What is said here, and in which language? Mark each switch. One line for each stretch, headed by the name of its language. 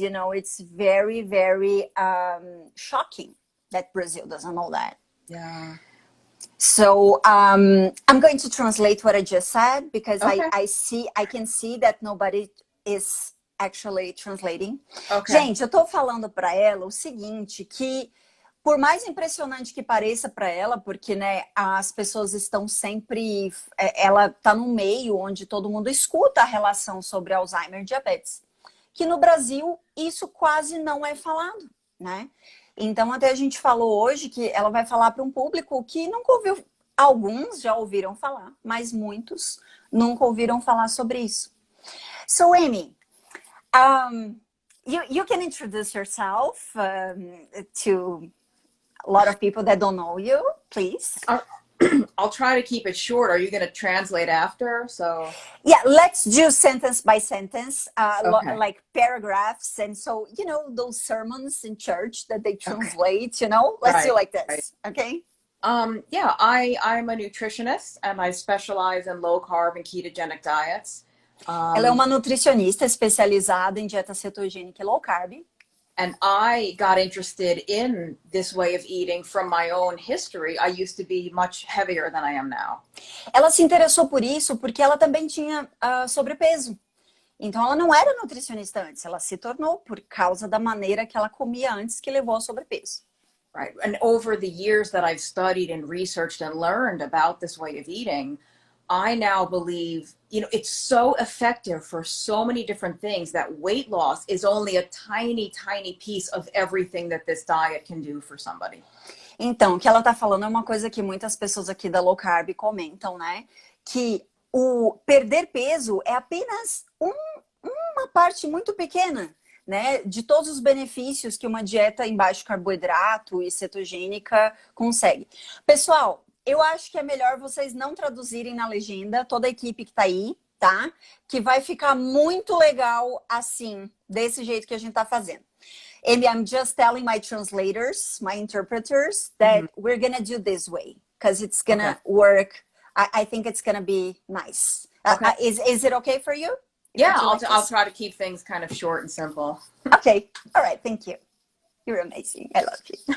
English: You know, it's very, very shocking that Brazil doesn't know that. Yeah. So I'm going to translate what I just said, because Okay. I can see that nobody is actually translating. Okay.
Portuguese: Gente, eu tô falando para ela o seguinte, que por mais impressionante que pareça para ela, porque, né, as pessoas estão sempre, ela tá num meio onde todo mundo escuta a relação sobre Alzheimer e diabetes, que no Brasil isso quase não é falado, né? Então até a gente falou hoje que ela vai falar para um público que nunca ouviu, alguns já ouviram falar, mas muitos nunca ouviram falar sobre isso.
English: So Amy, you can introduce yourself to a lot of people that don't know you, please. I'll try to keep it short. Are you going to translate after? So yeah, let's do sentence by sentence, okay. like paragraphs. And so, you know, those sermons in church that they translate, okay. You know, let's do like this. Right. Okay. Yeah, I'm a nutritionist and I specialize in low carb and ketogenic diets.
Portuguese: Ela é uma nutricionista especializada em dieta cetogênica e low carb.
English: And I got interested in this way of eating from my own history. I used to be much heavier than I am now.
Portuguese: Ela se interessou por isso porque ela também tinha sobrepeso. Então ela não era nutricionista antes, ela se tornou por causa da maneira que ela comia antes, que levou ao sobrepeso.
English: Right. And over the years that I've studied and researched and learned about this way of eating, I now believe, you know, it's so effective for so many different things that weight loss is only a tiny, tiny piece of everything that this diet can do for somebody.
Portuguese: Então, o que ela tá falando é uma coisa que muitas pessoas aqui da low carb comentam, né? Que o perder peso é apenas uma parte muito pequena, né? De todos os benefícios que uma dieta em baixo carboidrato e cetogênica consegue. Pessoal, eu acho que é melhor vocês não traduzirem na legenda, toda a equipe que tá aí, tá? Que vai ficar muito legal assim, desse jeito que a gente tá fazendo.
English: Amy, I'm just telling my translators, my interpreters, that we're gonna do this way, because it's gonna work. I think it's gonna be nice. Okay. Is it okay for you? Yeah, I'll try to keep things kind of short and simple. Okay, all right, thank you. You're amazing, I love you.